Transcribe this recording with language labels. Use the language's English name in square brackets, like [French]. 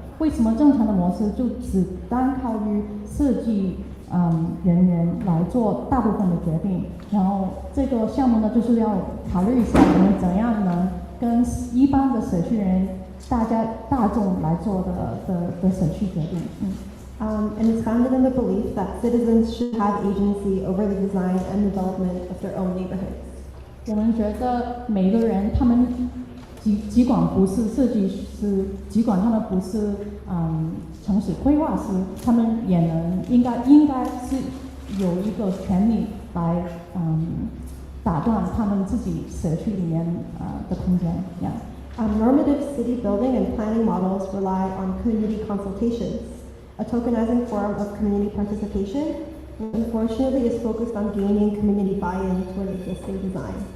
[Chinese] 为什么正常的模式就只单靠于设计人员来做大部分的决定？然后这个项目呢，就是要考虑一下我们怎样能跟一般的社区人大众来做的社区决定。 [English] And it's founded in the belief that citizens should have agency over the design and development of their own neighborhoods. [Chinese] 我们觉得每个人他们尽管不是设计师，尽管他们不是城市规划师，他们也应该是有一个权利来打断他们自己社区里面的空间。 [English] Normative city building and planning models rely on community consultations, a tokenizing form of community participation, which unfortunately is focused on gaining community buy-in to an existing design.